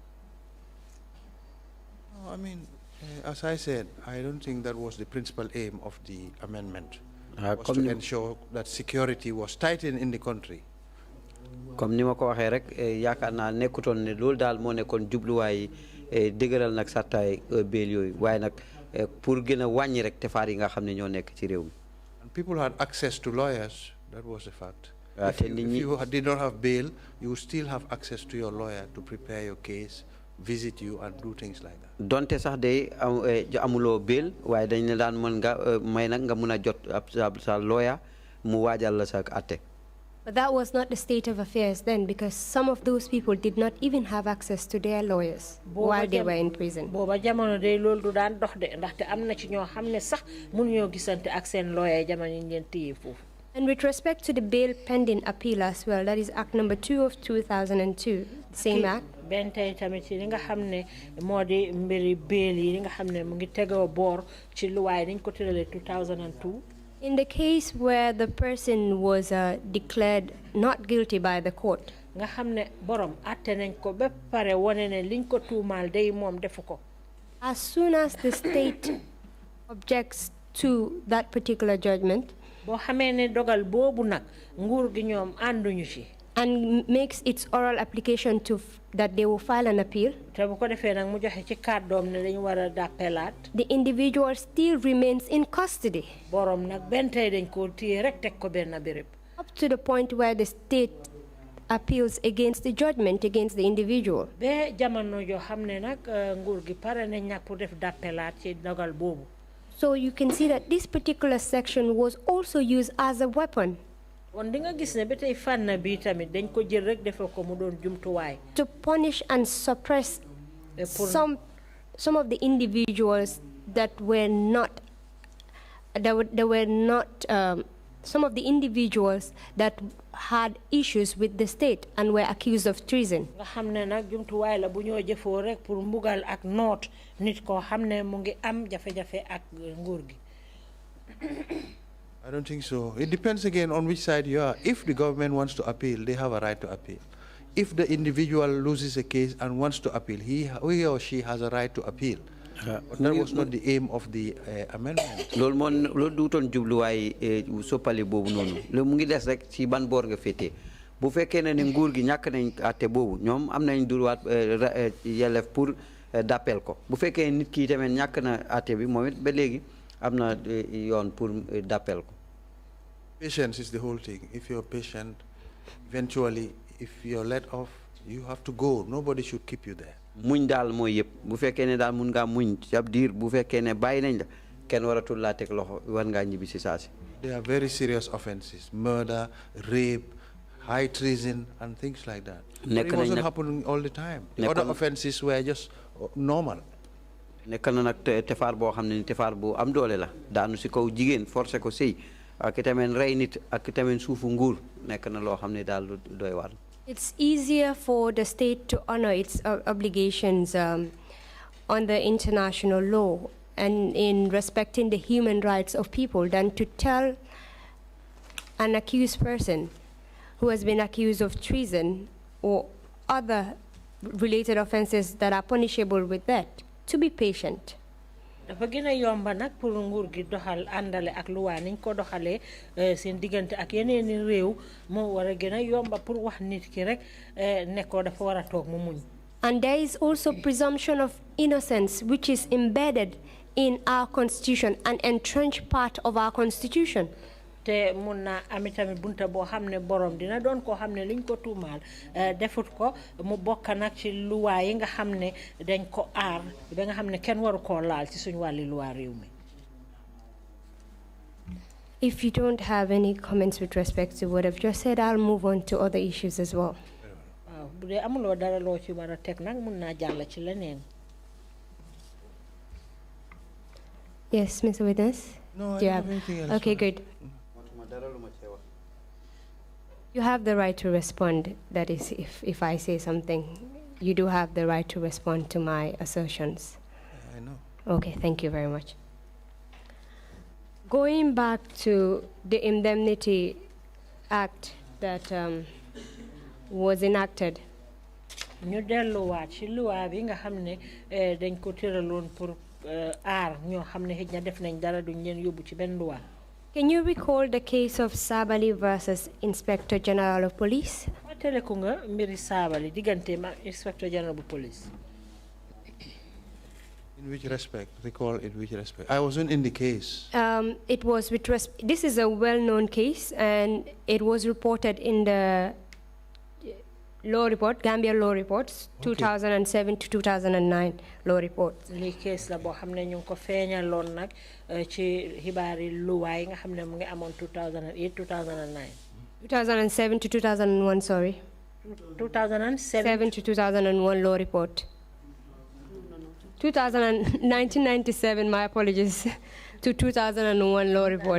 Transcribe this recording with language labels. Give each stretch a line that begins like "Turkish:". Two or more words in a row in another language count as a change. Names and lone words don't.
English: I mean, as I said, I don't think that was the principal aim of the amendment. Was to ensure that security was tightened in the country.
Wolof: Comme ni ma ko waxee rek yaakaar naa nekkutoon ne loolu daal moo nekkoon jubluwaay dëgëral nag sartaay bail yooyu waaye nag pour gën a wàññi rek tefaar yi nga xam ne ñoo nekk ci réew mi.
English: And people had access to lawyers. That was the fact. If you did not have bail, you would still have access to your lawyer to prepare your case, visit you, and do things like that.
Wolof: Donte sax day amuloo bail waaye dañ ne daan mën nga may nag nga mun a jot sa lawyer mu waajal la sa àtte.
English: But that was not the state of affairs then, because some of those people did not even have access to their lawyers while they were in prison.
Wolof: booba jamono day loolu du daan dox de ndaxte am na ci ñoo xam ne sax mënuñoo gisante ak seen lawyer jamono yi leen téye foofu.
English: And with respect to the bail pending appeal as well, that is Act number 2 of 2002, same act.
Wolof: benn tey tamit ci li nga xam ne moo di mbiri bail yi li nga xam ne mu ngi tegoo boor ci luwaay dañ ko tëralee 2002.
English: In the case where the person was declared not guilty by the court,
Wolof: nga xam ne borom àtte nañ ko ba pare wone ne liñ ko tuumaal day moom defu ko.
English: as soon as the state objects to that particular judgment,
Wolof: boo xamee ne dogal boobu nag nguur gi ñoom ànduñu ci.
English: and makes its oral application to that they will file an appeal,
Wolof: te bu ko defee nag mu joxe ci kàddoom ne dañu war a dàppelaat.
English: the individual still remains in custody.
Wolof: borom nag benn tey dañ ko téye rek teg ko benn béréb.
English: Up to the point where the state appeals against the judgment against the individual.
Wolof: ba jamono joo xam ne nag nguur gi pare nañ nag pour def dàppelaat ci dogal boobu.
English: So you can see that this particular section was also used as a weapon.
Wolof: kon di nga gis ne ba tey fànn bi tamit dañ ko jël rek defee ko mu doon jumtuwaay.
English: To punish and suppress some of the individuals that were not some of the individuals that had issues with the state and were accused of treason.
Wolof: nga xam ne nag jumtuwaay la bu ñoo jëfoo rek pour mbugal ak noot nit koo xam ne mu ngi am jafe-jafe ak nguur gi.
English: I don't think so. It depends again on which side you are. If the government wants to appeal, they have a right to appeal. if the individual loses a case and wants to appeal, he or she has a right to appeal. But that was not the aim of the amendment.
Wolof: Loolu moo loolu duutoon jubluwaay soppali boobu noonu loolu mu ngi des rek ci ban boor nga féetee bu fekkee ne nguur gi ñàkk nañ àtte boobu ñoom am nañ droit yelleef
French: pour d'appel
Wolof: ko bu fekkee nit ki tamit ñàkk na àtte bi moom it ba léegi am na yoon
French: pour d'appel
Wolof: ko.
English: Patience is the whole thing. If you're patient, eventually, if you're let off, you have to go. Nobody should keep you there.
Wolof: Muñ daal mooy yëpp bu fekkee ne daal mun ngaa muñ ci ab diir bu fekkee ne bàyyi nañ la kenn waratul laa teg loxo war ngaa ñibbi si saa si.
English: They are very serious offenses: murder, rape, high treason, and things like that. But it wasn't happening all the time. The other offenses were just normal.
Wolof: nekk na nag tefaar boo xam ne ni tefaar bu am doole la daanu si kaw jigéen forcé ko sëy ak tamit rey nit ak tamit suufu nguur nekk na loo xam ne daal doy waar.
English: It's easier for the state to honor its obligations on the international law and in respecting the human rights of people than to tell an accused person who has been accused of treason or other related offenses that are punishable with that to be patient.
Wolof: dafa gën a yomba nag pour nguur gi doxal àndale ak luwaa niñ ko doxalee seen diggante ak yeneeni réew moo war a gën a yomba pour wax nit ki rek ne ko dafa war a toog mu muñ.
English: And there is also presumption of innocence which is embedded in our constitution, an entrenched part of our constitution.
Wolof: te mun na ami tamit bunta boo xam ne borom dina doon koo xam ne liñ ko tuumaal defut ko mu bokk nag ci luwaa yi nga xam ne dañ ko aar ba nga xam ne kenn waru koo laal ci suñu wàlli luwaa réew mi.
English: If you don't have any comments with respect to what I've just said, I'll move on to other issues as well.
Wolof: waaw bu dee amuloo dara loo ci war a teg nag mun naa jàll ci leneen.
English: Yes, Mr. Witness? No, I Do you don't have anything else. Okay, good. You have the right to respond. That is, if I say something, you do have the right to respond to my assertions. I know. Okay, thank you very much. Going back to the Indemnity Act that was enacted.
Wolof: ñu delluwaat ci luwaa bi nga xam ne dañ ko tëraloon pour aar ñoo xam ne xëj na def nañ dara duñ leen yóbbu ci benn luwaa.
English: Can you recall the case of Sabali versus Inspector General of Police?
Wolof: Teleku nga mbiri Sabali diggante ma Inspector General of Police.
English: In which respect? Recall in which respect? I wasn't in the case. It was with this is a well-known case, and it was reported in the law report, Gambia law reports, okay. 2007 to 2009 law reports.
Wolof: Li case la boo xam ne ñu ko feeñaloon nag ci xibaari luwaay nga xam ne mu ngi amoon 2008 2009.
English: 2007 to 2001, sorry. 2007 to 2001 law report. 1997, my apologies, to 2001 law report.